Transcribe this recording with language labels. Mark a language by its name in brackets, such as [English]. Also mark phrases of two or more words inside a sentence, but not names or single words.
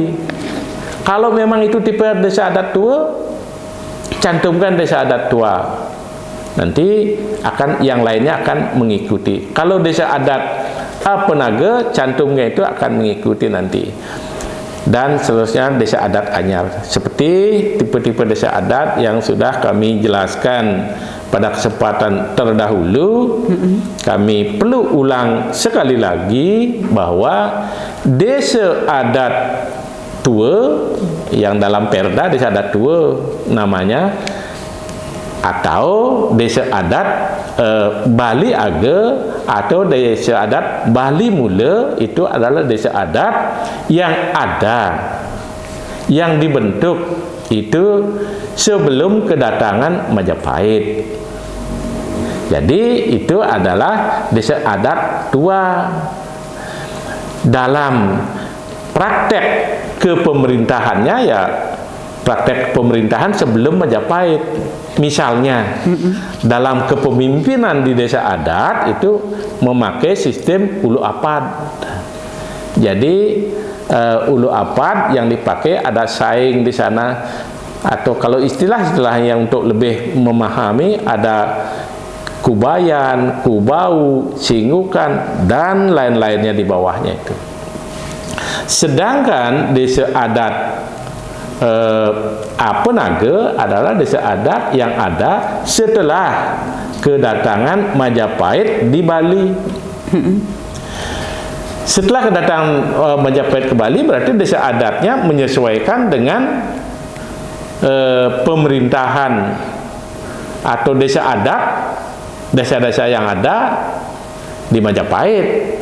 [Indonesian] Kalau memang itu tipe desa adat tua, cantumkan desa adat tua. Nanti akan yang lainnya akan mengikuti. Kalau desa adat Apenage, cantumnya itu akan mengikuti nanti. Dan seterusnya desa adat Anyar. Seperti tipe-tipe desa adat yang sudah kami jelaskan pada kesempatan terdahulu, kami perlu ulang sekali lagi bahwa desa adat tua yang dalam perda desa adat tua namanya, atau desa adat Bali Age atau desa adat Bali Mula, itu adalah desa adat yang ada, yang dibentuk itu sebelum kedatangan Majapahit. Jadi itu adalah desa adat tua. Dalam praktek kepemerintahannya ya praktek pemerintahan sebelum Majapahit. Misalnya dalam kepemimpinan di desa adat itu memakai sistem ulu apad. Jadi ulu apad yang dipakai ada saing di sana, atau kalau istilah-istilahnya untuk lebih memahami ada kubayan, kubau, singgukan dan lain-lainnya di bawahnya itu. Sedangkan desa adat Apenage adalah desa adat yang ada setelah kedatangan Majapahit di Bali. Setelah kedatangan Majapahit ke Bali, berarti desa adatnya menyesuaikan dengan pemerintahan atau desa adat, desa-desa yang ada di Majapahit.